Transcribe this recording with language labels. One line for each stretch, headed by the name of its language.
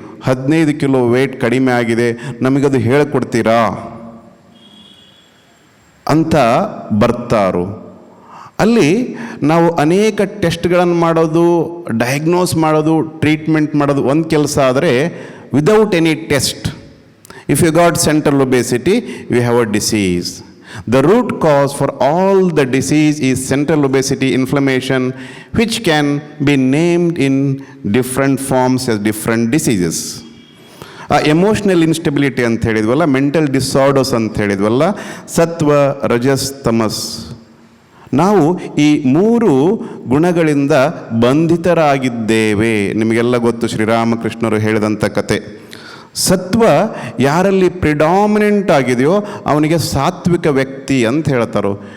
Kannada: 15 kilo wait ಕಡಿಮೆ ಆಗಿದೆ, ನಮಗದು ಹೇಳಿಕೊಡ್ತೀರಾ ಅಂತ ಬರ್ತಾರೋ. ಅಲ್ಲಿ ನಾವು ಅನೇಕ ಟೆಸ್ಟ್ಗಳನ್ನು ಮಾಡೋದು, ಡಯಾಗ್ನೋಸ್ ಮಾಡೋದು, ಟ್ರೀಟ್ಮೆಂಟ್ ಮಾಡೋದು ಒಂದು ಕೆಲಸ ಆದರೆ,
English: Without any test if you got central obesity you have a disease. The root cause for all the disease is central obesity, inflammation, which can be named in different forms as different diseases.
Kannada: Emotional instability ಅಂತ ಹೇಳಿದ್ವಲ್ಲ, mental disorders ಅಂತ ಹೇಳಿದ್ವಲ್ಲ, ಸತ್ವ, ರಜಸ್, ತಮಸ್. ನಾವು ಈ 3 ಗುಣಗಳಿಂದ ಬಂಧಿತರಾಗಿದ್ದೇವೆ. ನಿಮಗೆಲ್ಲ ಗೊತ್ತು ಶ್ರೀರಾಮಕೃಷ್ಣರು ಹೇಳಿದಂಥ ಕತೆ. ಸತ್ವ ಯಾರಲ್ಲಿ ಪ್ರಿಡಾಮಿನೆಂಟ್ ಆಗಿದೆಯೋ ಅವನಿಗೆ ಸಾತ್ವಿಕ ವ್ಯಕ್ತಿ ಅಂತ ಹೇಳ್ತಾರೋ.